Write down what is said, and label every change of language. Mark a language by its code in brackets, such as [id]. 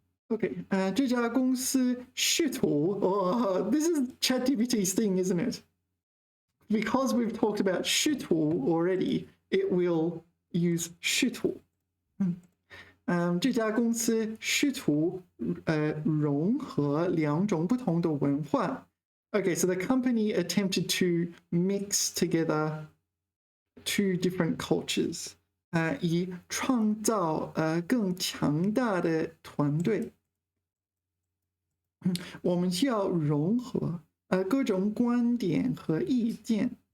[en] Okay, [zh] 这家公司试图, [en] this is ChatGPT's thing, isn't it? Because we've talked about 试图 already, it will use 试图. [zh] 这家公司试图融合两种不同的文化 [en] Okay, so the company attempted to mix together two different cultures, [zh] 以创造更强大的团队。我们需要融合各种观点和意见。